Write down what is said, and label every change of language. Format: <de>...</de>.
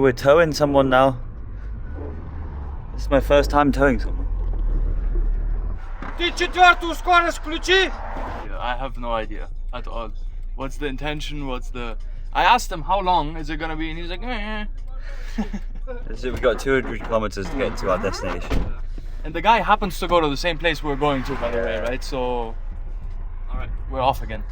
<en>We're towing someone now. This is my first time towing someone.</en> <ru>Ты четвертую скорость включи.</ru> <en>Yeah, I have no idea at all. What's the intention? I asked him how long is it gonna be, and he's like, So we've got 200 kilometers to get to our destination. And the guy happens to go to the same place we're going to, by the way, right? So, all right, we're off again.</en>